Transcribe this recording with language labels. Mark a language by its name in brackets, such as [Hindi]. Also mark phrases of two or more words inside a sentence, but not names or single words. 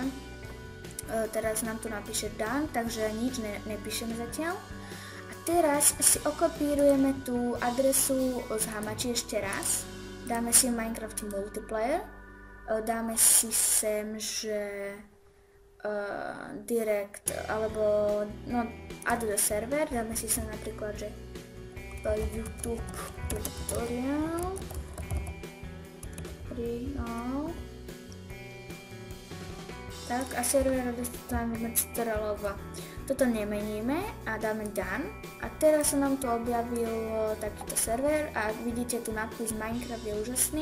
[Slovak] Teraz nám tu napíše done, takže nič nepíšeme zatiaľ. A teraz si okopírujeme tú adresu z hamači ešte raz. Dáme si Minecraft multiplayer, dáme si sem, že direct, alebo [English] add the server, [Slovak] dáme si sem napríklad, že YouTube tutorial, tak a server dostávame tutorialova. Toto nemeníme a dáme done a teraz sa nám tu objavil takýto server a vidíte tu nápis Minecraft je úžasný.